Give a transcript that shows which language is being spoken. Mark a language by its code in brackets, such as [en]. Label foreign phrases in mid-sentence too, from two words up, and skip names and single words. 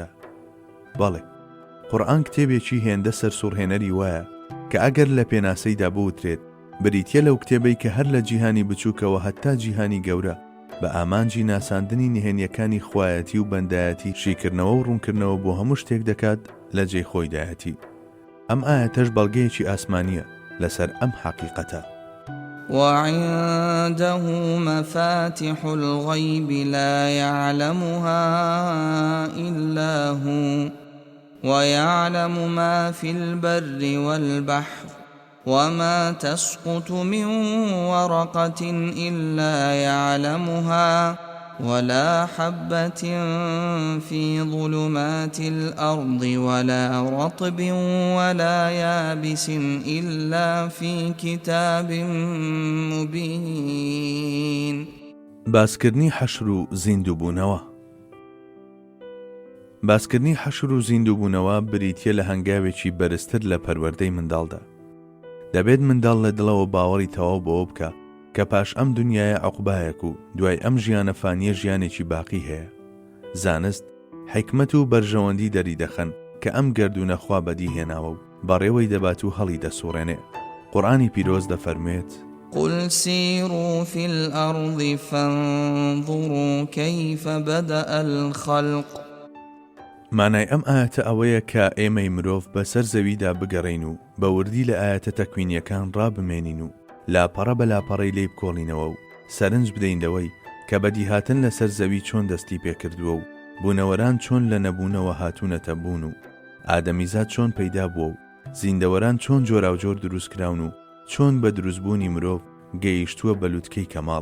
[ckb] بەڵێ قورئان کتێبێکی هێندە سەرسوڕهێنەری وایە کە ئەگەر لە پێناسەیدا بوترێت بریتیە لەو کتێبەی کە هەر لە جیهانی بچووکەوە هەتا جیهانی گەورە بە ئامانجی ناساندنی نهێنیەکانی خوایەتی و بەندایەتی شیکردنەوە و ڕوونکردنەوە بۆ هەموو شتێک دەکات لە جێی خۆیدایەتی. ئەم ئاەتەش بەڵگەیەکی ئاسمانیە لەسەر ئەم حەقیقەتە. [ar] وعنده مفاتح الغيب لا يعلمها إلا هو ويعلم ما في البر والبحر وما تسقط من ورقة إلا يعلمها ولا حبة في ظلمات الأرض ولا رطب ولا يابس إلا في كتاب مبين. [ckb] باسکردنی حەشر و زیندووبوونەوە. باسکردنی حەشر و زیندووبوونەوە بریتیە لە هەنگاوێکی بەرزتر لە پەروەردەی منداڵدا. دەبێت منداڵ لە دڵەوە باوەڕی تەواو بەوە بکە کە پاش ئەم دنیایە عوقبایەک و دوای ئەم ژیانە فانیە ژیانێکی باقی هەیە. زانست، حکمت و بەرژەوەندی دەری دەخەن کە ئەم گەردوونە خوا بەدی هێناوە و بەڕێوەی دەبات و هەڵی دەسوڕێنێ. قورئانی پیرۆز دەفەرمێت: [ar] قل سيروا في الأرض فانظروا كيف بدأ الخلق. [ckb] مانای ئەم ئاەتە ئەوەیە کە ئێمەی مرۆڤ بەسەر زەویدا بگەڕین و بە وردی لە ئاەتە تەکوینیەکان ڕابمێنین و لاپەڕە بە لاپەڕەی لێ بکۆڵینەوە و سەرنج بدەینەوەی کە بەدیهاتن لەسەر زەوی چۆن دەستی پێکردووە و بوونەوەران چۆن لە نەبوونەوە هاتوونەتە بوون و ئادەمیزاد چۆن پەیدا بووە و زیندەوەران چۆن جۆراوجۆر دروستکراون و چۆن بە دروستبوونی مرۆڤ گەیشتووە بەلووتکەی کەماڵ.